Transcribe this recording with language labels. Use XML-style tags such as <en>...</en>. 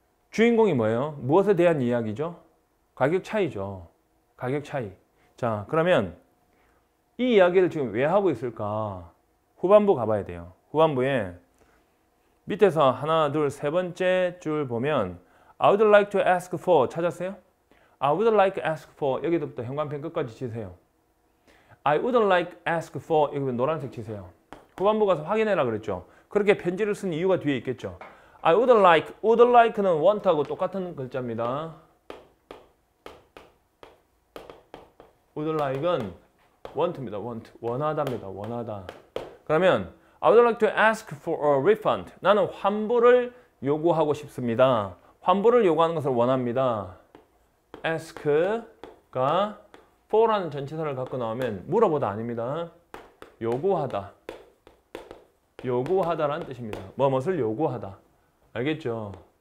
<ko>주인공이 뭐예요? 무엇에 대한 이야기죠? 가격 차이죠. 가격 차이. 자, 그러면 이 이야기를 지금 왜 하고 있을까? 후반부 가봐야 돼요. 후반부에 밑에서 하나, 둘, 세 번째 줄 보면</ko> <en>I would like to ask for</en> <ko>찾았어요?</ko> <en>I would like to ask for</en> <ko>여기부터 현관펜 끝까지 치세요. I would like to ask for 여기 노란색 치세요. 후반부 가서 확인해라 그랬죠. 그렇게 편지를 쓴 이유가 뒤에 있겠죠. I would like는 want하고 똑같은 글자입니다. would like은 want입니다. 원하다입니다. 원하다.</ko> <en>그러면 I would like to ask for a refund.</en> <ko>나는 환불을 요구하고 싶습니다. 환불을 요구하는 것을 원합니다. ask가 for라는 전치사를 갖고 나오면 물어보다 아닙니다. 요구하다. 요구하다라는 뜻입니다. 무엇을 요구하다. 알겠죠?</ko>